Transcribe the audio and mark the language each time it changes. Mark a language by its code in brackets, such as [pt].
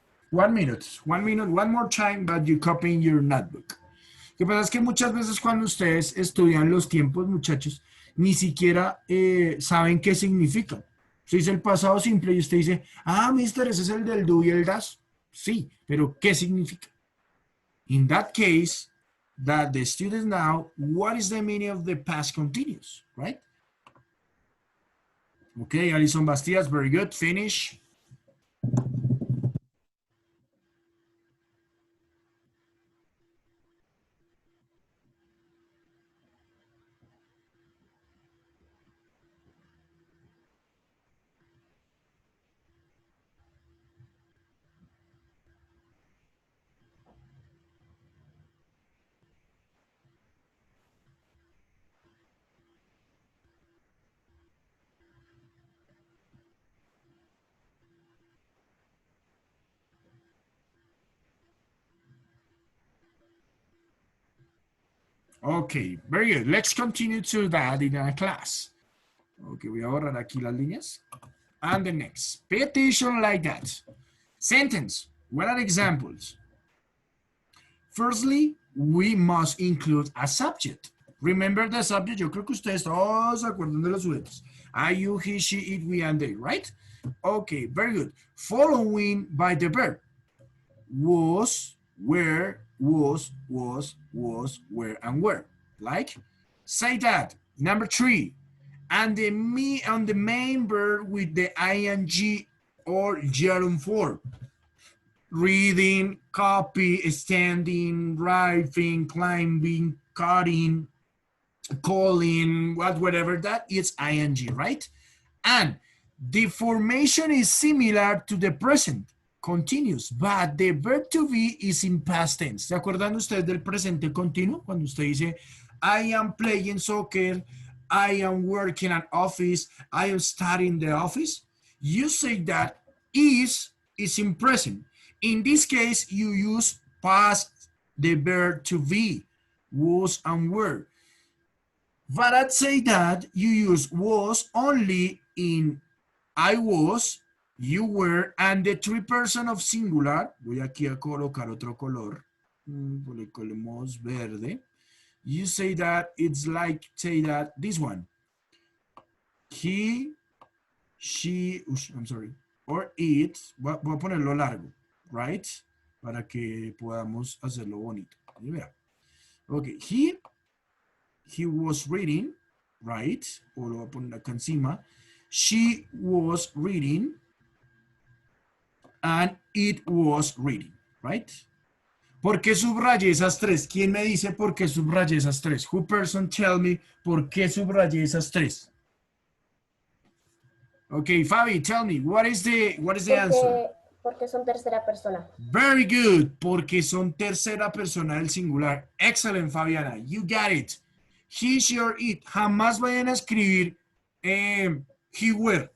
[en] One minute, one more time, but you copy in your notebook. [es] Lo que pasa es que muchas veces cuando ustedes estudian los tiempos, muchachos, ni siquiera saben qué significa. Usted dice el pasado simple y usted dice, ah, mister, ese es el del do y el das. Sí, pero ¿qué significa? [en] In that case, that the students now, what is the meaning of the past continuous, right? Okay, Alison Bastidas, very good, finish. Okay, very good. Let's continue to that in our class. [es] Okay, voy a borrar aquí las líneas. [en] And the next. Pay attention like that. Sentence. What are examples? Firstly, we must include a subject. Remember the subject? [es] Yo creo que ustedes todos se acuerdan de los sujetos. [en] I, you, he, she, it, we, and they, right? Okay, very good. Following by the verb. Was, were, was, where, and where. Like, say that. Number 3. And the main verb with the ing or gerund form. Reading, copy, standing, writing, climbing, cutting, calling, whatever that is ing, right? And the formation is similar to the present, continuous, but the verb to be is in past tense. [es] ¿Se acuerdan ustedes del presente continuo? Cuando usted dice, [en] I am playing soccer, I am working at office, I am studying the office. You say that is in present. In this case, you use past the verb to be, was and were. But I'd say that you use was only in I was, you were, and the 3-person of singular. [es] Voy aquí a colocar otro color. Le colocamos verde. [en] You say that it's like, say that this one. He, she, I'm sorry, or it. [es] Voy a ponerlo largo, right? Para que podamos hacerlo bonito. [en] Okay, he was reading, right? [es] O lo voy a poner acá encima. [en] She was reading, and it was reading, right? [es] ¿Por qué subrayé esas 3? ¿Quién me dice por qué subrayé esas 3? [en] Who person tell me [es] por qué subrayé esas 3? [en] Okay, Fabi, tell me, what is the answer? [es] Porque son tercera persona. [en] Very good, [es] porque son tercera persona del singular. [en] Excellent, Fabiana, you got it. He, she, or it. [es] Jamás vayan a escribir he were.